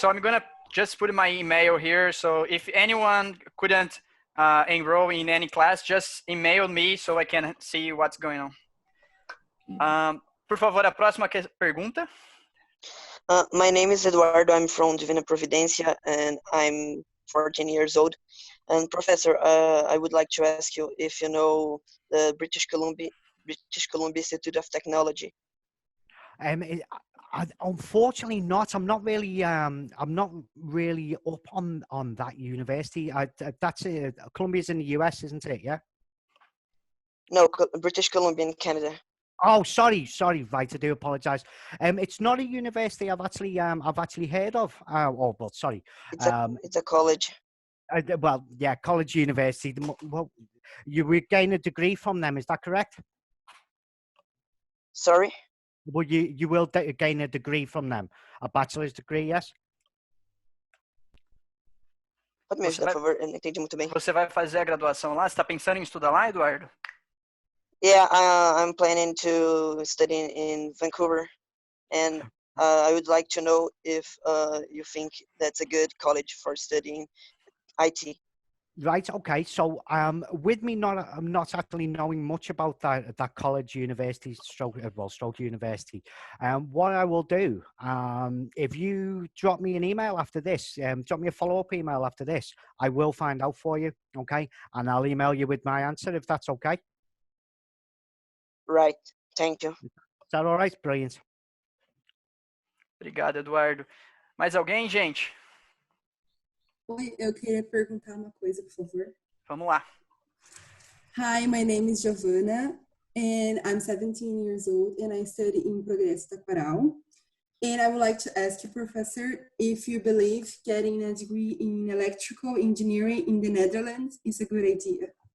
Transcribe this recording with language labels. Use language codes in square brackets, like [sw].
[en] So I'm gonna just put my email here. So if anyone couldn't enroll in any class, just email me so I can see what's going on. [pt] Por favor, a próxima pergunta. [en] My name is Eduardo. I'm from Divina Providencia, and I'm 14 years old. And Professor, I would like to ask you if you know the British Columbia Institute of Technology. Unfortunately not. I'm not really up on that university. That's Columbia's in the US, isn't it? Yeah. No, British Columbia in Canada. Oh, sorry, right. I do apologize. It's not a university I've actually heard of. Oh, well, sorry. It's a college. Well, yeah, college, university. Well, you would gain a degree from them. Is that correct? Sorry. Well, you will gain a degree from them, a bachelor's degree, yes. [pt] Pode me ajudar, por favor? Eu não entendi muito bem. Você vai fazer a graduação lá? Você está pensando em estudar lá, Eduardo? [en] Yeah, I'm planning to study in Vancouver, and I would like to know if you think that's a good college for studying IT. Right. Okay. So, with me not actually knowing much about that college, university, stroke university. What I will do, if you drop me an email after this, drop me a follow-up email after this, I will find out for you. Okay, and I'll email you with my answer if that's okay. Right. Thank you. Is that all right? Brilliant. [pt] Obrigado, Eduardo. Mais alguém, gente? Oi, eu queria perguntar uma coisa, por favor. Vamos lá. [en] Hi, my name is Giovanna, and I'm 17 years old, and I study in Progresso Taquaral. And I would like to ask you, Professor, if you believe getting a degree in electrical engineering in the Netherlands is a good idea.